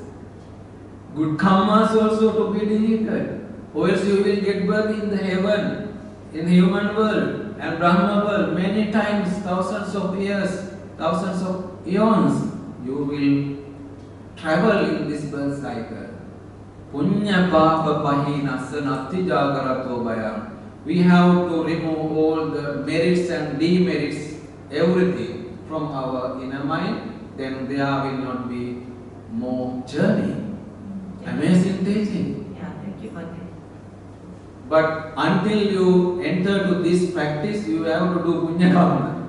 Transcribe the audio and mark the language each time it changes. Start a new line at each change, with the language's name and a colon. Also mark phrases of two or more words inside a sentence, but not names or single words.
English: Good karmas also to be deleted. Or else you will get birth in the heaven, in human world and Brahma world many times, thousands of years, thousands of eons. You will travel in this birth cycle.
Pali: Punya papa pahinassa natti jagarato bayam.
English: We have to remove all the merits and demerits, everything from our inner mind, then there will not be more journey. Amazing teaching. Yeah, thank you, Bhante. But until you enter to this practice, you have to do
Pali: punya karma.